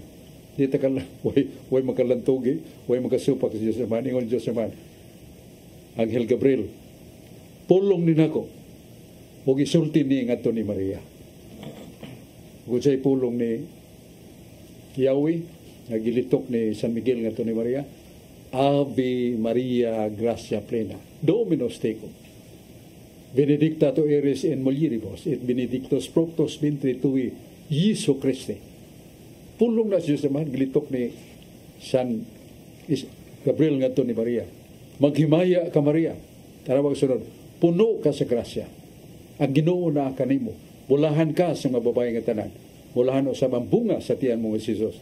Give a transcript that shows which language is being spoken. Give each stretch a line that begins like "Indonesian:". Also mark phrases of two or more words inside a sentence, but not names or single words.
Cebuano: Di ta kala way makalantugi, way makasupak sa Dios Amahan, ingon Dios Amahan. Anghel Gabriel, pulong ni nako. Ug isulti ni ngadto ni Maria. Ug say pulong ni Yahweh nga gilitok ni San Miguel ngadto ni Maria.
Latin: Ave Maria, gracia plena, Dominus tecum. Benedicta tu eres in mulieribus, et benedictus fructus ventris tui, Iesu Christi.
Cebuano: Pulong na siya naman, gilitok ni San Gabriel ngadto ni Maria. Maghimaya ka Maria. Tarawag sunod, puno ka sa grasya. Ang Ginoo na kanimo. Bulahan ka sa mga babae nga tanan. Bulahan sa bunga sa tiyan mo si Jesus.